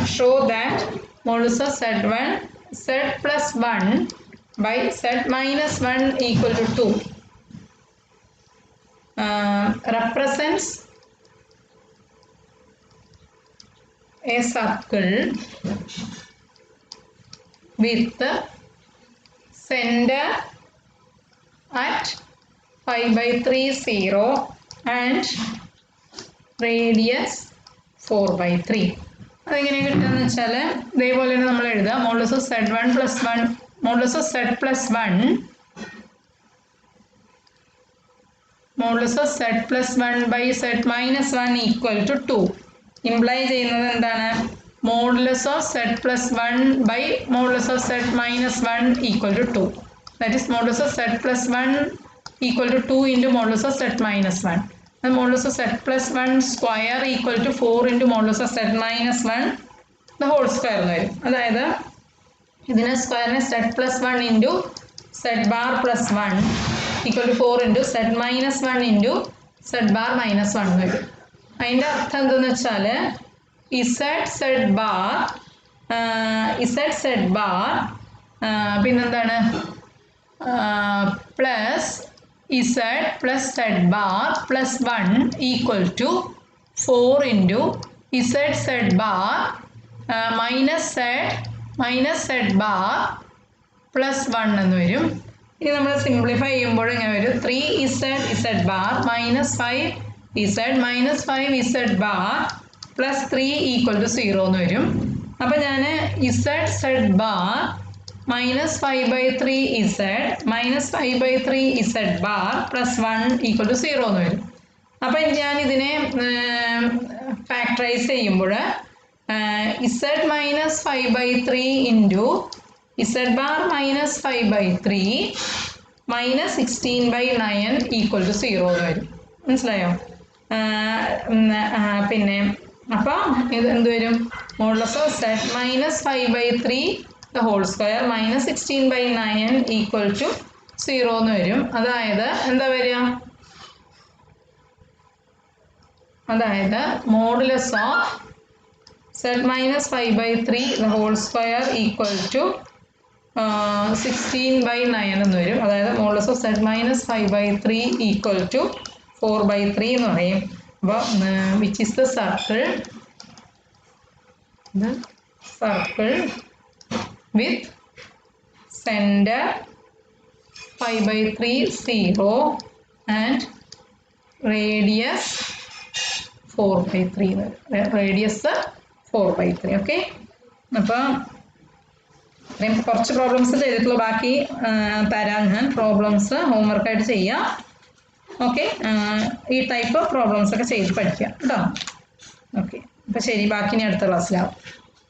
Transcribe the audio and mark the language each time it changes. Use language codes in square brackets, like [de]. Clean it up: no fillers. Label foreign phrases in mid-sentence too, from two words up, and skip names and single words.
[en] Show that modulus of Z1 Z plus 1 by Z minus 1 equal to 2 represents a circle with center at 5/3 0 and radius 4/3. [ml] അതെങ്ങനെ കിട്ടുകയെന്ന് വെച്ചാൽ ഇതേപോലെ തന്നെ നമ്മൾ എഴുതാം. [en] modulus of Z1 plus 1 modulus of Z plus 1 modulus of Z plus 1 by Z minus 1 equal to 2 imply [ml] ചെയ്യുന്നത് എന്താണ്? [en] modulus of z plus 1 by modulus of z minus 1 equal to 2. That is modulus of z plus 1 equal to 2 into modulus of z minus 1. And modulus of z plus 1 square equal to 4 into modulus of z minus 1 the whole square. [ml] അതായത് ഇതിനെ സ്ക്വയറിനെ [en] z plus 1 into z bar plus 1 equal to 4 into z minus 1 into z bar minus 1 വരും. [ml] അതിൻ്റെ അർത്ഥം എന്താണെന്ന് വെച്ചാൽ [en] z bar പിന്നെന്താണ് പ്ലസ് z plus z bar plus 1 equal to 4 into z bar minus z bar plus 1 [ml] എന്ന് വരും. ഇനി നമ്മൾ സിംപ്ലിഫൈ ചെയ്യുമ്പോൾ ഇങ്ങനെ വരും [en] 3z bar minus 5z minus 5z bar plus 3 equal to 0 [ml] എന്ന് വരും. അപ്പോൾ ഞാൻ [en] z bar minus 5/3z minus 5/3z bar plus 1 equal to 0 [ml] എന്ന് വരും. അപ്പോൾ ഞാൻ ഇതിനെ ഫാക്ടറൈസ് ചെയ്യുമ്പോൾ [en] z minus 5/3 into z bar minus 5/3 minus 16/9 equal to 0 [ml] എന്ന് വരും. മനസ്സിലായോ? പിന്നെ അപ്പോൾ ഇത് എന്ത് വരും? [en] modulus of z minus 5/3 the whole square minus 16/9 equal to 0 [ml] എന്ന് വരും. അതായത് എന്താ വരിക? അതായത് [en] modulus of z minus 5/3 the whole square equal to 16/9 [ml] എന്ന് വരും. [en] അതായത് modulus of z minus 5/3 equal to 4/3 [ml] എന്ന് പറയും. [en] അപ്പോൾ which is the circle with center 5/3 0 and radius 4/3 radius 4/3. [ml] ഓക്കെ, അപ്പോൾ കുറച്ച് പ്രോബ്ലംസ് ചെയ്തിട്ടുള്ളൂ, ബാക്കി തരാം ഞാൻ. പ്രോബ്ലംസ് ഹോംവർക്കായിട്ട് ചെയ്യാം. ഓക്കെ, ഈ [en] type of problems [ml] ഒക്കെ ചെയ്ത് പഠിക്കാം കേട്ടോ. ഓക്കെ, അപ്പോൾ ശരി, ബാക്കി ഇനി അടുത്ത ക്ലാസ്സിലാവും.